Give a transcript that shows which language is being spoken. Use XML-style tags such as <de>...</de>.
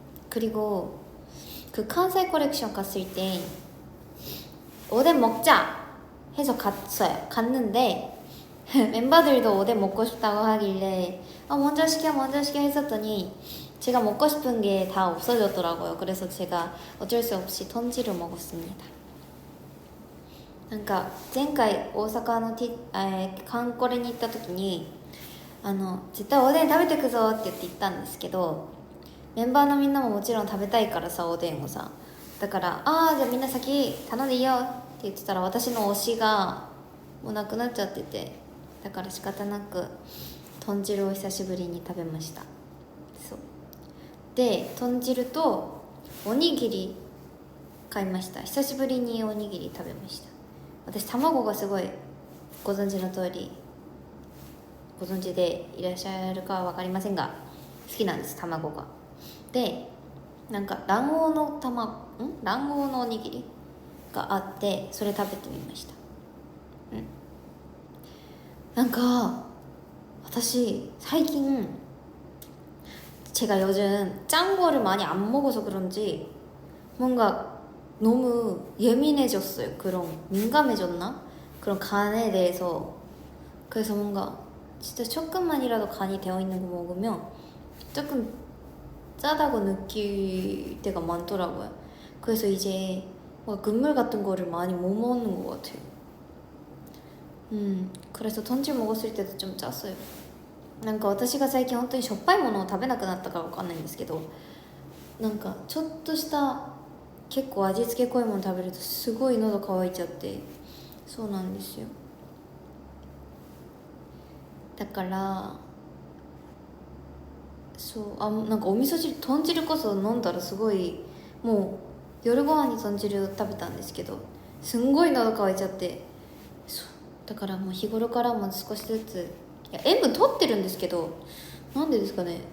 <ko>그리고 그 칸사이 컬렉션 갔을 때 오뎅 먹자 해서 갔는데 멤버들도 오뎅 먹고 싶다고 하길래 먼저 시켜 했었더니 제가 먹고 싶은 게 다 없어졌더라고요. 그래서 제가 어쩔 수 없이 턴지를 먹었습니다.</ko> <ja>なんか前回大阪のカンコレに行った時に絶対おでん食べてくぞって言ったんですけど、メンバーのみんなももちろん食べたいからさ、おでんをさ、だからじゃあみんな先頼んでいいよって言ってたら、私の推しがもうなくなっちゃってて、だから仕方なく豚汁を久しぶりに食べました。そうで、豚汁とおにぎり買いました。久しぶりにおにぎり食べました。私卵がすごいご存知の通りご存知でいらっしゃるかは分かりませんが好きなんです、卵が。でなんか卵黄のおにぎりがあってそれ食べてみました。なんか私最近</ja> <ko>제가 요즘 짠 거를 많이 안 먹어서 그런지 뭔가 너무 예민해졌어요. 그런 민감해졌나? 그런 간에 대해서. 그래서 뭔가 진짜 조금만이라도 간이 되어 있는 거 먹으면 조금 짜다고 느낄 때가 많더라고요. 그래서 이제 뭔가 국물 같은 거를 많이 못 먹는 것 같아요. 그래서 던질 먹었을 때도 좀 짰어요.</ko> <ja>なんか私が最近本当にしょっぱいものを食べなくなったからわかんないんですけど、なんかちょっとした結構味付け濃いもの食べるとすごい喉乾いちゃって、そうなんですよ。だからそうなんかお味噌汁豚汁こそ飲んだらすごいもう夜ご飯に豚汁を食べたんですけどすんごい喉乾いちゃって、そうだからもう日頃からも少しずつ塩分取ってるんですけどなんでですかね。</ja>